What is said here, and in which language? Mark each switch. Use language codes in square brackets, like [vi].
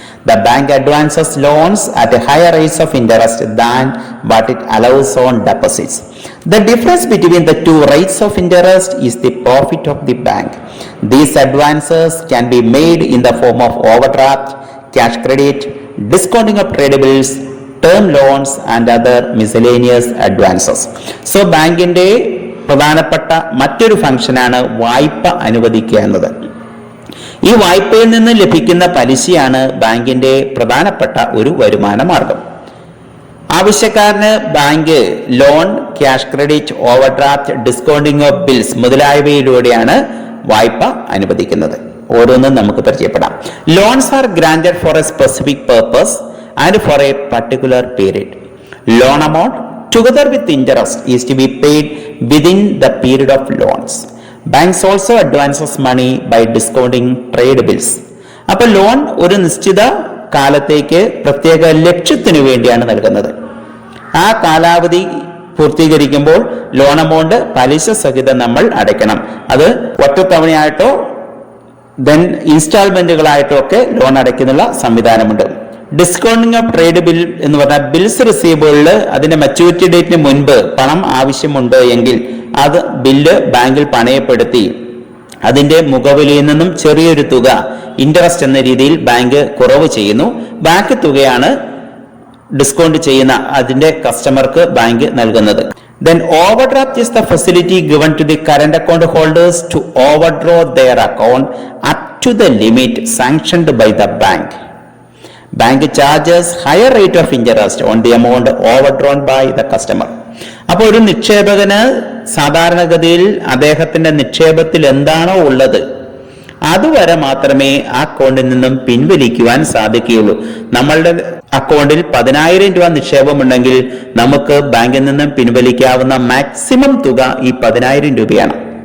[en] The bank advances loans at a higher rates of interest than what it allows on deposits. The difference between the two rates of interest is the profit of the bank. These advances can be made in the form of overdraft, cash credit, discounting of tradables, term loans and other miscellaneous advances. [ml] So ബാങ്കിന്റെ പ്രധാനപ്പെട്ട മറ്റൊരു ഫംഗ്ഷനാണ് വായ്പ അനുവദിക്കുക എന്നത്. ഈ വായ്പയിൽ നിന്ന് ലഭിക്കുന്ന പലിശയാണ് ബാങ്കിന്റെ പ്രധാനപ്പെട്ട ഒരു വരുമാന മാർഗം. ആവശ്യക്കാരന് bank loan, cash credit, overdraft, discounting of bills മുതലായവയിലൂടെയാണ് വായ്പ അനുവദിക്കുന്നത്. ഓരോന്നും നമുക്ക് പരിചയപ്പെടാം. [en] Loans are granted for a specific purpose and for a particular period. Loan amount together with interest is to be paid within the period of loans. Banks also advances money by discounting trade bills. [ml] അപ്പോൾ loan ഒരു നിശ്ചിത കാലത്തേക്ക് പ്രത്യേക ലക്ഷ്യത്തിനു വേണ്ടിയാണ് നൽകുന്നത്. ആ കാലാവധി പൂർത്തീകരിക്കുമ്പോൾ loan amount പലിശ സഹിതം നമ്മൾ അടയ്ക്കണം. അത് ഒറ്റത്തവണയായിട്ടോ ദെൻ ഇൻസ്റ്റാൾമെന്റുകളായിട്ടോ ഒക്കെ ലോൺ അടയ്ക്കുന്നുള്ള സംവിധാനമുണ്ട്. ഡിസ്കൗണ്ടിങ് ഓഫ് ട്രേഡ് ബിൽ എന്ന് പറഞ്ഞാൽ ബിൽസ് റിസീവബിളിൽ അതിന്റെ മെച്യൂരിറ്റി ഡേറ്റിന് മുൻപ് പണം ആവശ്യമുണ്ട് എങ്കിൽ അത് ബില്ല് ബാങ്കിൽ പണയപ്പെടുത്തി അതിന്റെ മുഖവിലയിൽ നിന്നും ചെറിയൊരു തുക ഇൻട്രസ്റ്റ് എന്ന രീതിയിൽ ബാങ്ക് കുറവ് ചെയ്യുന്നു. ബാക്കി തുകയാണ് ഡിസ്കൗണ്ട് ചെയ്യുന്ന അതിന്റെ കസ്റ്റമർക്ക് ബാങ്ക് നൽകുന്നത്. [en] Then overdraft is the facility given to the current account holders to overdraw their account up to the limit sanctioned by the bank. Bank charges higher rate of interest on the amount overdrawn by the customer. [ml] അപ്പോൾ ഒരു നിക്ഷേപകന് സാധാരണഗതിയിൽ അദ്ദേഹത്തിന്റെ നിക്ഷേപത്തിൽ എന്താണോ ഉള്ളത് അതുവരെ മാത്രമേ ആ അക്കൗണ്ടിൽ നിന്നും പിൻവലിക്കുവാൻ സാധിക്കുകയുള്ളൂ. നമ്മളുടെ അക്കൗണ്ടിൽ 10,000 രൂപ നിക്ഷേപമുണ്ടെങ്കിൽ നമുക്ക് ബാങ്കിൽ നിന്നും പിൻവലിക്കാവുന്ന മാക്സിമം തുക ഈ 10,000 രൂപയാണ്.